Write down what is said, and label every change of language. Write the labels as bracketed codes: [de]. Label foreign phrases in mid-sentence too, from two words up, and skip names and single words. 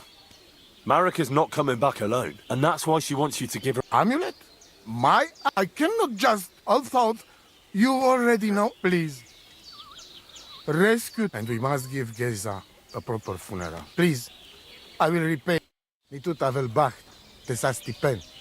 [en] Marika's not coming back alone, and that's why she wants you to give her... Amulet? I cannot just... I thought you already know. Please. Rescue... And we must give Geza a proper funeral. Please. I will repay. [rom] Mitut avel bacht. Tesasti pen.